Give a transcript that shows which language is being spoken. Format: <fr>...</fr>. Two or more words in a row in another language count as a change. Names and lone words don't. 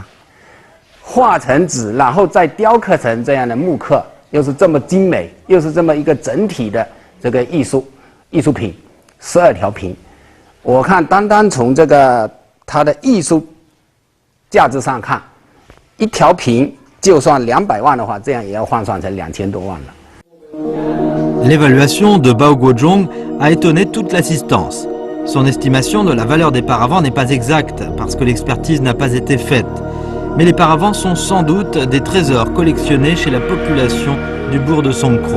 <zh>画成纸，然后再雕刻成这样的木刻，又是这么精美，又是这么一个整体的这个艺术品，12条屏，我看单单从这个它的艺术价值上看，一条屏就算200万的话，这样也要换算成2000多万了。</zh> <fr>L'évaluation de Bao Guozhou a étonné toute l'assistance. Son estimation de la valeur des paravents n'est pas exacte parce que l'expertise n'a pas été faite. Mais les paravents sont sans doute des trésors collectionnés chez la population du bourg de Songkro.</fr>